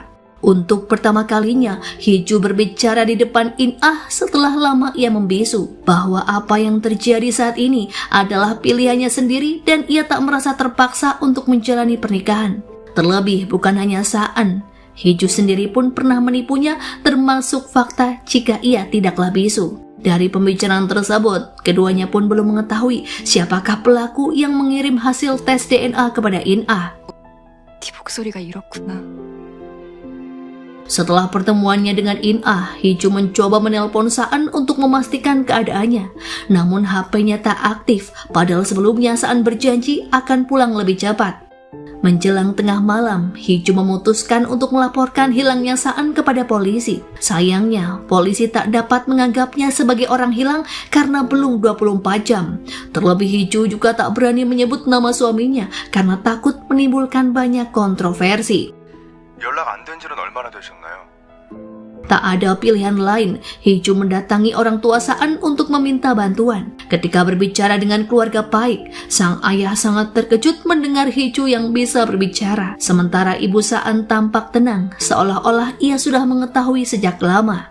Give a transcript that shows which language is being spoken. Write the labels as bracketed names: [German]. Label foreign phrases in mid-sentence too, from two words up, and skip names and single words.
[Indonesian] Untuk pertama kalinya, Hiju berbicara di depan In-ah setelah lama ia membisu bahwa apa yang terjadi saat ini adalah pilihannya sendiri dan ia tak merasa terpaksa untuk menjalani pernikahan. Terlebih bukan hanya Saan, Hiju sendiri pun pernah menipunya termasuk fakta jika ia tidaklah bisu. Dari pembicaraan tersebut, keduanya pun belum mengetahui siapakah pelaku yang mengirim hasil tes DNA kepada In-ah. [Korean] 네 목소리가 이렇구나. [Indonesian] Setelah pertemuannya dengan In-ah, Hiju mencoba menelpon Saan untuk memastikan keadaannya. Namun HP-nya tak aktif, padahal sebelumnya Saan berjanji akan pulang lebih cepat. Menjelang tengah malam, Hiju memutuskan untuk melaporkan hilangnya Saan kepada polisi. Sayangnya, polisi tak dapat menganggapnya sebagai orang hilang karena belum 24 jam. Terlebih Hiju juga tak berani menyebut nama suaminya karena takut menimbulkan banyak kontroversi. [Korean] 연락 안 된 지는 얼마나 되셨나요? [Indonesian] Tak ada pilihan lain, Hee-ju mendatangi orang tua Saan untuk meminta bantuan. Ketika berbicara dengan keluarga Paik, sang ayah sangat terkejut mendengar Hee-ju yang bisa berbicara. Sementara ibu Saan tampak tenang, seolah-olah ia sudah mengetahui sejak lama.